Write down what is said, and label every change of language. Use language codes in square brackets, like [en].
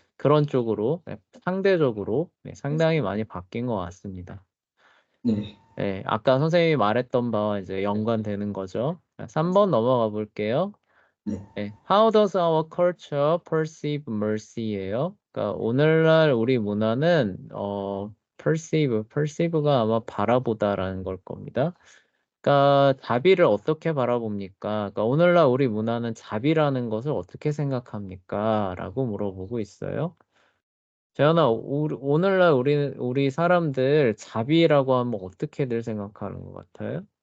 [ko] 그런 쪽으로 상대적으로 상당히 많이 바뀐 것 같습니다. 네. 네, 아까 선생님이 말했던 바와 이제 연관되는 거죠. 3번 넘어가 볼게요. 네. [en] 네, How does our culture perceive mercy [ko] 예요? 그러니까 오늘날 우리 문화는 perceive가 아마 바라보다라는 걸 겁니다. 그러니까 자비를 어떻게 바라봅니까? 그러니까 오늘날 우리 문화는 자비라는 것을 어떻게 생각합니까? 라고 물어보고 있어요. 재현아, 오늘날 우리 사람들 자비라고 하면 어떻게들 생각하는 것 같아요?